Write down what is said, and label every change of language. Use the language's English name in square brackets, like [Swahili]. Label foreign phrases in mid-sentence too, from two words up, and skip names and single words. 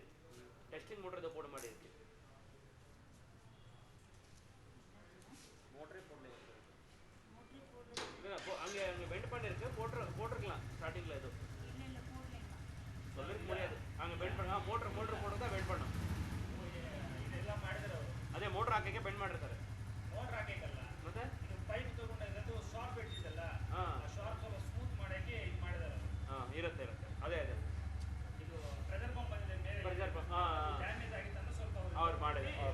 [English] testing motor [Tamil] போட மாதிரி இருக்குது. மோட்டரே போடல அங்கே அங்கே பெண்ட் பண்ணியிருக்கு. போட்டிருக்கலாம் ஸ்டார்டிங்கில் எதுவும் சொல்லிருக்க முடியாது. அங்கே பெண்ட் பண்ணலாம். ಮೋಟ್ರ್ போட்டு தான் ಬೆಂಡ್ பண்ணணும். [Kannada] ಇದೆಲ್ಲ ಮಾಡಿದ್ರೆ ಅದೇ ಮೋಟ್ರ್ ಹಾಕಕ್ಕೆ ಬೆಂಡ್ ಮಾಡಿರ್ತಾರೆ. ಮೋಟ್ರ್ ಹಾಕಕ್ಕಲ್ಲ, ಮತ್ತೆ ಇದು ಪೈಪ್ ತಗೊಂಡಿದ್ದು ಶಾರ್ಪ್ ಇಟ್ಟಿದ್ದಲ್ಲ, ಆ ಶಾರ್ಪ್ ಸ್ವಲ್ಪ ಸ್ಮೂತ್ ಮಾಡಕ್ಕೆ ಇದು ಮಾಡಿದಾರೆ. ಇರುತ್ತೆ ಅದೇ ಇದು [English] pressure pump [Kannada] ಬಂದಿದೆ ಮೇಲೆ, [English] pressure pump damage [Kannada] ಆಗಿತ್ತು ಅಂತ ಸ್ವಲ್ಪ ಅವ್ರು ಮಾಡಿದ್ದಾರೆ.